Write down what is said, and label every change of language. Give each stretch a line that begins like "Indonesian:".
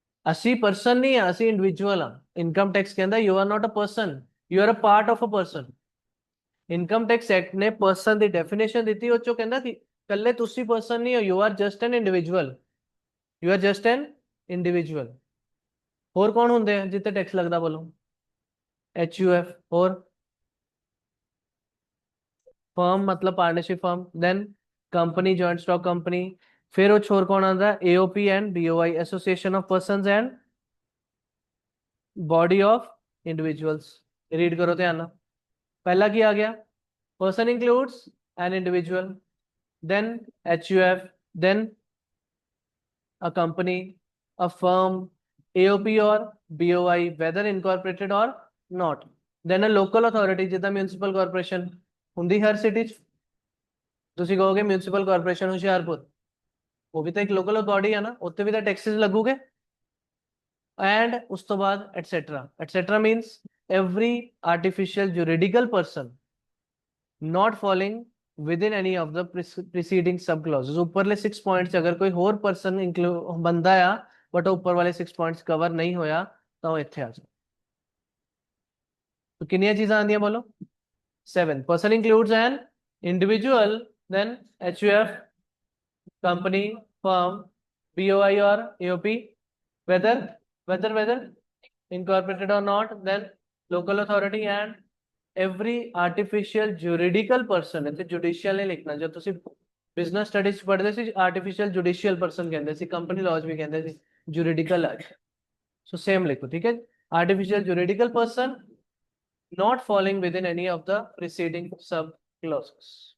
Punjabi: ਅਸੀਂ ਪਰਸਨ ਨਹੀਂ ਆ, ਅਸੀਂ ਇੰਡੀਵਿਜੂਅਲ ਆ। ਇਨਕਮ ਟੈਕਸ ਕਹਿੰਦਾ
English: you are not a person,
Punjabi: you are a part of a person. Income tax act ਨੇ ਪਰਸਨ ਦੀ ਡੈਫੀਨੇਸ਼ਨ ਦਿੱਤੀ, ਉਹ ਚੋਂ ਕਹਿੰਦਾ ਕਿ ਕੱਲੇ ਤੁਸੀਂ ਪਰਸਨ ਨਹੀਂ ਹੋ,
English: you are just an individual,
Punjabi: you are just an individual. ਹੋਰ ਕੌਣ ਹੁੰਦੇ ਆ ਜਿੱਤੇ ਟੈਕਸ ਲੱਗਦਾ? ਬੋਲੋ। HUF।
Hindi: और फर्म मतलब partnership firm, than company joint stock company, फिर वो छोर कौन आता है?
English: AOP and BOI, association of persons and body of individuals.
Punjabi: Read करो ध्यान ना। पहला की आ गया?
English: person includes an individual, then HUF, देन a company, a firm, AOP or BOI, whether incorporated or not, then a local authority ਜਿੱਦਾਂ municipal corporation
Punjabi: ਹੁੰਦੀ ਹਰ city 'ਚ। ਤੁਸੀਂ ਕਹੋਗੇ ਮਿਊਨਿਸਪਲ ਕਾਰਪੋਰੇਸ਼ਨ ਹੁਸ਼ਿਆਰਪੁਰ, ਉਹ ਵੀ ਤਾਂ ਇੱਕ ਲੋਕਲ ਅਥਾਰਟੀ ਹੈ ਨਾ, ਉੱਥੇ ਵੀ ਤਾਂ ਟੈਕਸਿਸ ਲੱਗੂਗੇ।
English: and
Punjabi: ਉਸ ਤੋਂ ਬਾਅਦ
English: Etcetera. Etcetera means every artificial juridical person not falling within any of the preceding sub clauses।
Punjabi: ਉੱਪਰਲੇ 6 ਪੁਆਇੰਟਸ ਅਗਰ ਕੋਈ ਹੋਰ ਪਰਸਨ ਬੰਦਾ ਆ ਬਟ ਉਹ ਉੱਪਰ ਵਾਲੇ 6 ਪੁਆਇੰਟਸ ਕਵਰ ਨਹੀਂ ਹੋਇਆ ਤਾਂ ਉਹ ਇੱਥੇ ਆ ਜਾਏ।
Hindi: तो कितनी चीजें आंदी है बोलो? 7।
English: Person includes an individual, then HUF, company, firm, BOI और AOP, whether incorporated or not, then local authority and every artificial juridical person।
Punjabi: ਇੱਥੇ judicial ਨਹੀਂ ਲਿਖਣਾ, ਜਦ ਤੁਸੀਂ ਬਿਜ਼ਨਸ ਸਟੱਡੀਜ਼ ਪੜ੍ਹਦੇ ਸੀ ਆਰਟੀਫੀਸ਼ੀਅਲ ਜੁਡੀਸ਼ੀਅਲ ਪਰਸਨ ਕਹਿੰਦੇ ਸੀ, ਕੰਪਨੀ ਲਾਜ਼ ਵੀ ਕਹਿੰਦੇ ਸੀ ਜੁਰੀਡਿਕਲ ਆ। ਸੋ ਸੇਮ ਲਿਖੋ, ਠੀਕ ਹੈ?
English: Artificial juridical person not falling within any of the preceding sub clauses।